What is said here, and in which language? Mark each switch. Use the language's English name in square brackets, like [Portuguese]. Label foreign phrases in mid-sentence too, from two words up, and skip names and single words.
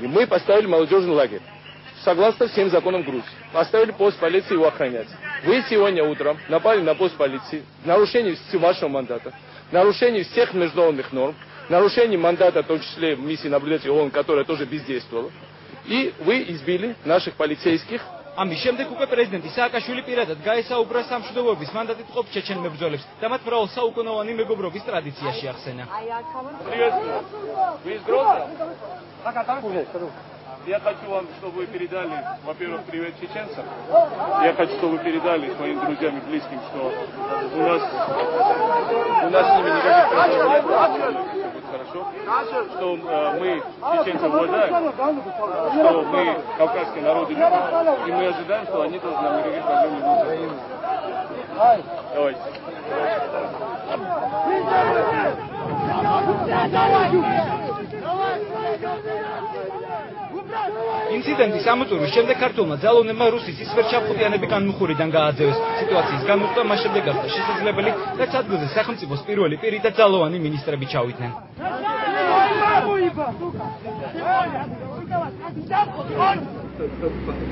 [Russian] Мы поставили молодежный лагерь. Согласно всем законам Грузии. Поставили пост полиции его охранять. Вы сегодня утром напали на пост полиции в нарушении вашего мандата, в нарушении всех международных норм, в нарушении мандата, в том числе миссии наблюдателя ООН, которая тоже бездействовала. И вы избили наших полицейских. [Georgian] ამის შემდეგ უკვე პრეზიდენტი სააკაშვილი პირადად გაესაუბრა სამშვიდობოების მანდატით მყოფ ჩეჩენ მებრძოლებს და მათ მრავალ საუკუნოვანი მეგობრობის ტრადიციაში ახსენა. [Russian] Я хочу вам, чтобы вы передали, во-первых, привет чеченцам. Я хочу, чтобы вы передали своим друзьям и близким, что у нас с ними никаких проблем нет, все будет хорошо. Что мы чеченцев уважаем, что мы кавказские народы любим, и мы ожидаем, что они тоже нам никаких проблем не будут. Давайте. [Georgian] ინციდენტის ამოწურვის შემდეგ ქართულმა ძალოვნებმა რუსეთის ვერჩაფხუტიანები განმუხურიდან გააძევეს. სიტუაციის განმუხტვა მას შემდეგ გახდა შესაძლებელი, რაც ადგილზე სახელმწიფოს პირველი პირი და ძალოვანი მინისტრები ჩავიდნენ.